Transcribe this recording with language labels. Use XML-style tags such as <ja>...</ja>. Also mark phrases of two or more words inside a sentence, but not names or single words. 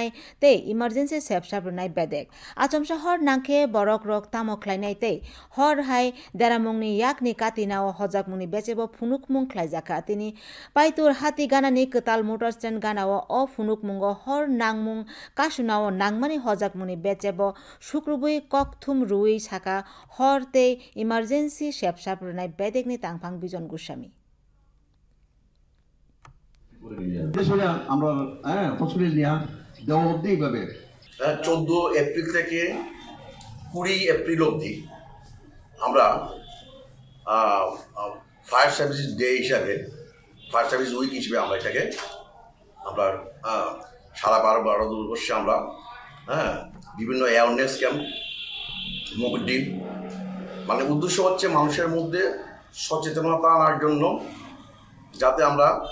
<trp>ते इमार्जेन्सि सेबसाबनाय बेदेक आचमसा हर नांखे बरक रक तामख्लायनाय ते हर हाय देरामुंनि याकनि कातिनाव हजाकमुंनि बेचेबो फुनुकमुं ख्लायजाका तिनि पाइतुर हाति गानानि कताल</trp> <en>motor stand</en> <trp>गानाव अ फुनुकमुंगो हर नांमुं कासुनाव नांमानि हजाकमुंनि बेचेबो शुक्रबुई ककथुम रुई साका हर ते इमार्जेन्सि सेबसाबनाय बेदेकनि तांफां बिजन गुस्वामी</trp> <bn>দেশে আমরা ফসলের নিয়া দেওয়া অবধি এইভাবে 14 এপ্রিল থেকে 20 এপ্রিল অবধি আমরা</bn> <en>fire service day</en> <bn>হিসাবে</bn> <en>fire service week</en> <bn>হিসেবে আমরা এটাকে আমরা সারা ভারতবর্ষে আমরা বিভিন্ন</bn> <en>awareness camp mock drill</en> <bn>মানে উদ্দেশ্য হচ্ছে মানুষের মধ্যে সচেতনতা আনার জন্য যাতে আমরা</bn>